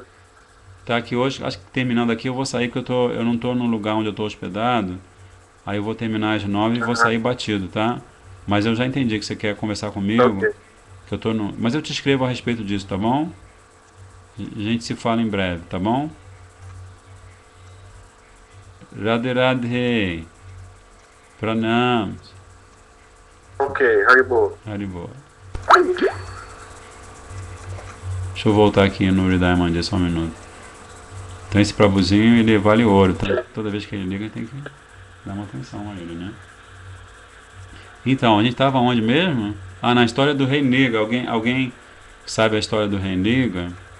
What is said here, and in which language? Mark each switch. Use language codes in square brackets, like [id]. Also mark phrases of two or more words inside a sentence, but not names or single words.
[pt] Tá, que hoje, acho que terminando aqui eu vou sair, que eu não tô no lugar onde eu tô hospedado. Aí eu vou terminar às 9 e vou sair batido, tá? Mas eu já entendi que você quer conversar comigo. Okay. Que eu tô no... Mas eu te escrevo a respeito disso, tá bom? A gente se fala em breve, tá bom? Radhe Radhe. Pranam. Ok, Haribo. Haribo. Deixa eu voltar aqui no Hridaya Mandir só um minuto. Então esse Prabhuzinho, ele vale ouro, tá? Toda vez que ele liga, tem que dar uma atenção a ele, né? Então, a gente estava onde mesmo? Ah, na história do rei Nriga. Alguém sabe a história do rei Nriga?